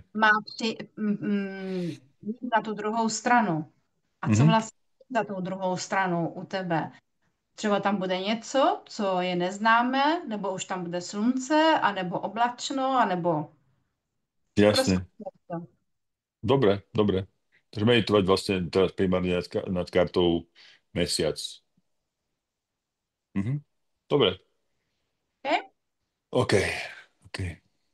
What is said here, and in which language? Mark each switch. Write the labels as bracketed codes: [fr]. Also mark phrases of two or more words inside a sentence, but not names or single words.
[cs] má jít na tu druhou stranu. A co Mhm. vlastně za tou druhou stranou u tebe? Třeba tam bude něco, co je neznámé, nebo už tam bude slunce, anebo oblačno, anebo prostě [sk] Jasne. [cs] něco. [sk] Dobre, dobre. Takže meditovať vlastne teraz primárne nad kartou mesiac. Mhm. Dobre. Okay? [en] OK, OK.